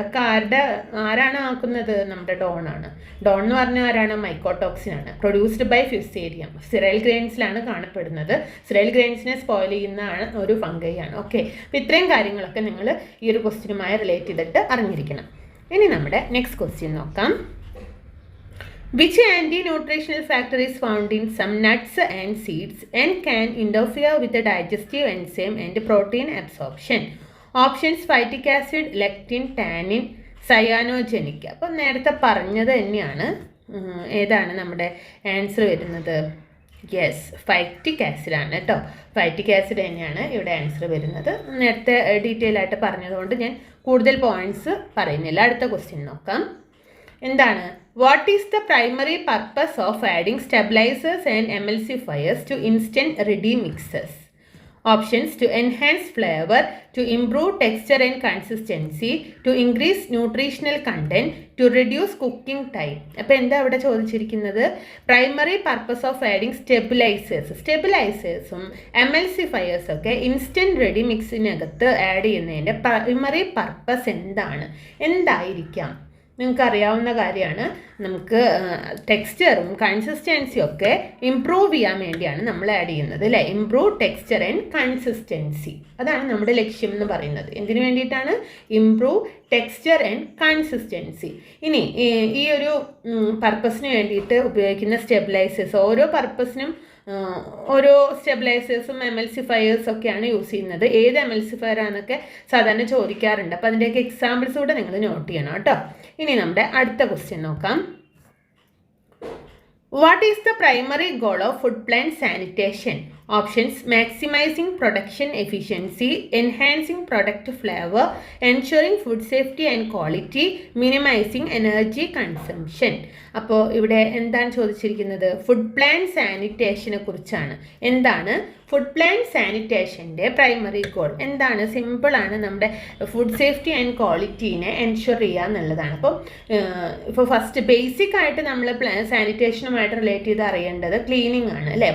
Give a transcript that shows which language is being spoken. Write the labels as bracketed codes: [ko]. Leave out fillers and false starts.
[ml] ഒക്കെ ആരാണ് ആക്കുന്നത്? നമ്മുടെ ഡോൺ ആണ്. ഡോൺ എന്ന് പറഞ്ഞാൽ ആരാണ്? മൈക്കോടോക്സിൻ ആണ്. [en] Produced by Fusarium. [ml] സിറൈൽ ഗ്രെയിൻസിലാണ് കാണപ്പെടുന്നത്. സിറൈൽ ഗ്രെയിൻസിനെ സ്പോയിൽ ചെയ്യുന്ന ഒരു ഫംഗൈ ആണ്. ഓക്കെ, അപ്പോൾ ഇത്രയും കാര്യങ്ങളൊക്കെ നിങ്ങൾ ഈ ഒരു ക്വസ്റ്റ്യനുമായി റിലേറ്റ് ചെയ്തിട്ട് അറിഞ്ഞിരിക്കണം. ഇനി നമ്മുടെ നെക്സ്റ്റ് ക്വസ്റ്റ്യൻ നോക്കാം. [en] Which anti-nutritional factor is found in some nuts and seeds and can interfere with the digestive enzyme and protein absorption? Options: phytic acid, lectin, tannin, cyanogenic. [ml] അപ്പോൾ നേരത്തെ പറഞ്ഞത് തന്നെയാണ്. ഏതാണ് നമ്മുടെ ആൻസർ വരുന്നത്? യെസ്, ഫൈറ്റിക് ആസിഡ് ആണ് കേട്ടോ. ഫൈറ്റിക് ആസിഡ് തന്നെയാണ് ഇവിടെ ആൻസർ വരുന്നത്. നേരത്തെ ഡീറ്റെയിൽ ആയിട്ട് പറഞ്ഞതുകൊണ്ട് ഞാൻ കൂടുതൽ പോയിന്റ്സ് പറയുന്നില്ല. അടുത്ത ക്വസ്റ്റ്യൻ നോക്കാം. എന്താണ്? [en] What is the primary purpose of adding stabilisers and emulsifiers to instant ready mixes? Options: to enhance flavor, to improve texture and consistency, to increase nutritional content, to reduce cooking time. [ml] അപ്പോൾ എന്താ ഇവിടെ ചോദിച്ചിരിക്കുന്നത്? Primary purpose of adding സ്റ്റെബിലൈസേഴ്സും എമൽസിഫയേഴ്സും ഒക്കെ instant ready മിക്സിനകത്ത് add ചെയ്യുന്നതിൻ്റെ primary purpose എന്തായിരിക്കാം? നിങ്ങൾക്ക് അറിയാവുന്ന കാര്യമാണ്. നമുക്ക് ടെക്സ്ചറും കൺസിസ്റ്റൻസിയും ഒക്കെ ഇംപ്രൂവ് ചെയ്യാൻ വേണ്ടിയാണ് നമ്മൾ ആഡ് ചെയ്യുന്നത് അല്ലേ? ഇംപ്രൂവ് ടെക്സ്ചർ ആൻഡ് കൺസിസ്റ്റൻസി, അതാണ് നമ്മുടെ ലക്ഷ്യം എന്ന് പറയുന്നത്. എന്തിനു വേണ്ടിയിട്ടാണ്? Improve texture and consistency. ഇനി ഈ ഒരു പർപ്പസിന് വേണ്ടിയിട്ട് ഉപയോഗിക്കുന്ന സ്റ്റെബിലൈസേഴ്സ്, ഓരോ പർപ്പസിനും ഓരോ സ്റ്റെബിലൈസേഴ്സും എമൽസിഫയേഴ്സും ഒക്കെയാണ് യൂസ് ചെയ്യുന്നത്. ഏത് എമൽസിഫയർ ആണെന്നൊക്കെ സാധാരണ ചോദിക്കാറുണ്ട്. അപ്പോൾ അതിൻ്റെയൊക്കെ എക്സാമ്പിൾസ് കൂടെ നിങ്ങൾ നോട്ട് ചെയ്യണം കേട്ടോ. ഇനി നമ്മുടെ അടുത്ത ക്വസ്റ്റ്യൻ നോക്കാം. [en] What is the primary goal of food plant sanitation? Options: maximizing production efficiency, enhancing product flavor, ensuring food safety and quality, minimizing energy consumption. [ml] അപ്പോൾ ഇവിടെ എന്താണ് ചോദിച്ചിരിക്കുന്നത്? ഫുഡ് പ്ലാൻ സാനിറ്റേഷനെ കുറിച്ചാണ്. എന്താണ് ഫുഡ് പ്ലാൻ സാനിറ്റേഷൻ്റെ പ്രൈമറി ഗോൾ? എന്താണ്? സിമ്പിളാണ്, നമ്മുടെ ഫുഡ് സേഫ്റ്റി ആൻഡ് ക്വാളിറ്റീനെ എൻഷുർ ചെയ്യുക എന്നുള്ളതാണ്. ഇപ്പോൾ ഫസ്റ്റ് ബേസിക് ആയിട്ട് നമ്മൾ സാനിറ്റേഷനുമായിട്ട് റിലേറ്റ് ചെയ്ത് അറിയേണ്ടത് ക്ലീനിങ് ആണ് അല്ലേ?